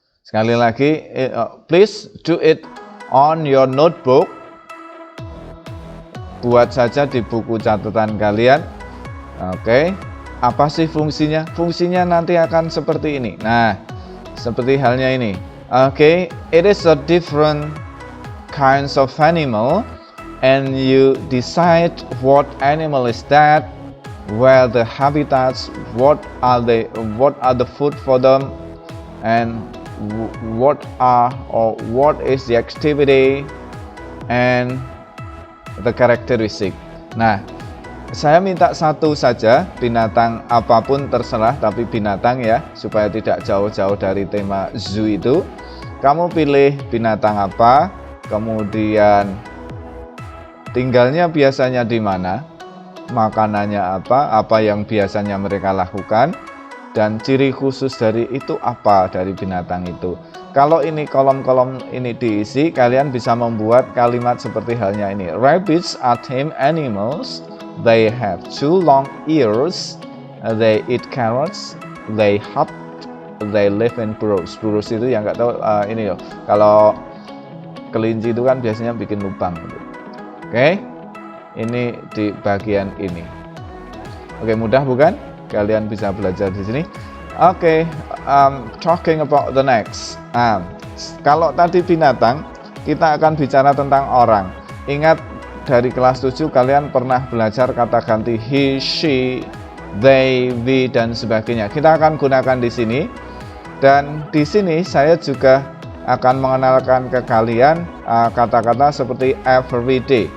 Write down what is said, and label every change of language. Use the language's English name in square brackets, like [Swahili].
[Indonesian] Sekali lagi, [English] please do it on your notebook. [Indonesian] Buat saja di buku catatan kalian. Oke, apa sih fungsinya? Fungsinya nanti akan seperti ini. Nah, seperti halnya ini. [English] Oke, it is a different kinds of animal, and you decide what animal is that, where the habitats, what are the food for them, and what is the activity and the characteristic. [Indonesian] Nah, saya minta satu saja, binatang apapun terserah, tapi binatang ya, supaya tidak jauh-jauh dari tema zoo itu. Kamu pilih binatang apa, kemudian tinggalnya biasanya di mana, makanannya apa yang biasanya mereka lakukan, dan ciri khusus dari itu apa dari binatang itu. Kalau ini kolom-kolom ini diisi, kalian bisa membuat kalimat seperti halnya ini. [English] Rabbits are tame animals. They have 2 long ears. They eat carrots. They hop. They live in burrows. [Indonesian] Burrows itu yang nggak tahu ini loh. Kalau kelinci itu kan biasanya bikin lubang. Oke, ini di bagian ini. Oke, mudah bukan? Kalian bisa belajar di sini. [English] Oke, talking about the next. [Indonesian] Kalau tadi binatang, kita akan bicara tentang orang. Ingat dari kelas 7 kalian pernah belajar kata ganti he, she, they, we, dan sebagainya. Kita akan gunakan di sini. Dan di sini saya juga akan mengenalkan ke kalian kata-kata seperti everyday.